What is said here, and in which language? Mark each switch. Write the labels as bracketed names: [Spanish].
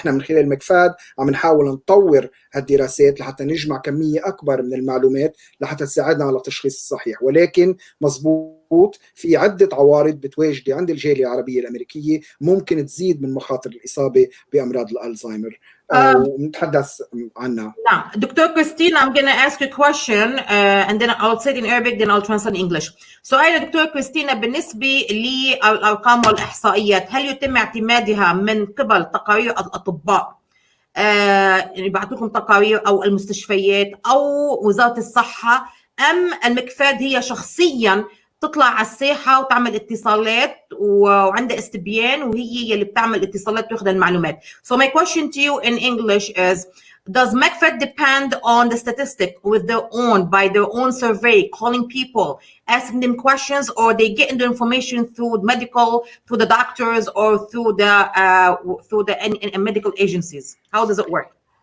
[Arabic] نحن من خلال مكفاد عم نحاول نطور هالدراسات لحتى نجمع كمية أكبر من المعلومات لحتى تساعدنا على التشخيص الصحيح، ولكن مزبوط في عدة عوارض بتواجد عند الجالية العربية الأمريكية ممكن تزيد من مخاطر الإصابة بأمراض الألزهايمر ونتحدث عنها. نعم. [English] Doctor Christine, I'm going to ask you a question and then I'll say it in Arabic then I'll translate in English. [Arabic] سؤال دكتور كريستينا بالنسبة للأرقام والإحصائيات, هل يتم اعتمادها من قبل تقارير الأطباء يعني بعتوكم تقارير أو المستشفيات أو وزارة الصحة, أم المكفاد هي شخصياً تطلع على الساحة وتعمل اتصالات وعندها استبيان وهي اللي بتعمل اتصالات وتاخذ المعلومات. [English] So my question to you in English is, does McFed depend on the statistic with their own, by their own survey, calling people, asking them questions, or they get the information through medical, through the doctors, or through the medical agencies? How does it work?